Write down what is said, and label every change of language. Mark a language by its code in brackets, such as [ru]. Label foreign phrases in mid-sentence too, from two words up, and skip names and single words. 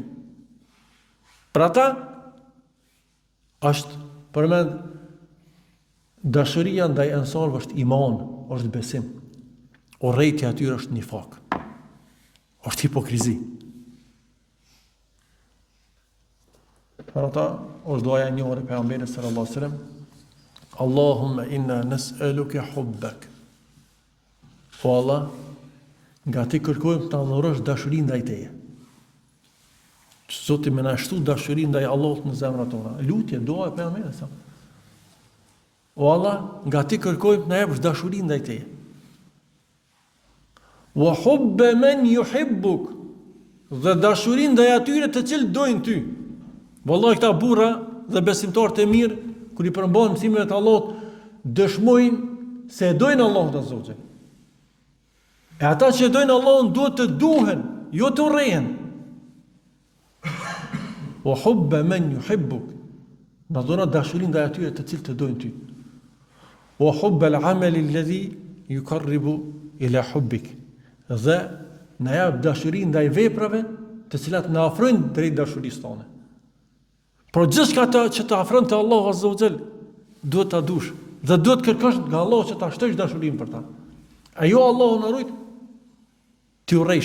[sq] Për ata është përmend dashuria ndaj ansarëve është iman, është besim. Urrejtja atyre është nifak. Është hipokrizi. Për ata është duaja e njohur e pejgamberit [ar] صلى الله عليه وسلم اللهم إنا نسألك حبك. [sq] O Allah, nga ti kërkojmë të adhurosh dashurinë ndaj teje. Zoti më na shtu dashurinë ndaj Allahut në zemrat tona. Lutje, dua e pejgamberit sa. O Allah, nga ti kërkojmë të na jepësh dashurinë ndaj teje. [ar] وحب من يحبك, [sq] dhe dashurinë ndaj atyre të cilët dojnë ty. Vallahi këta burra dhe besimtarët e mirë, kur i përmbajnë mësimeve të Allahut, dëshmojnë se e dojnë Allahun [ar] عز وجل. [sq] E ata që dojnë Allahun duhet të duhen, jo të urrehen. [ar] وحب من يحبك, [sq] na dhuro dashurinë ndaj atyre të cilët të dojnë ty. [ar] وحب العمل الذي يقرب إلى حبك, [sq] dhe na jap dashurinë ndaj veprave të cilat na afrojnë drejt dashurisë tonë. Por gjithçka që të afron te Allahu [ar] عز وجل [sq] duhet ta dush dhe duhet kërkosh nga Allahu që ta shtosh dashurinë për ta. Ajo Allahu na rujt ti urrejsh.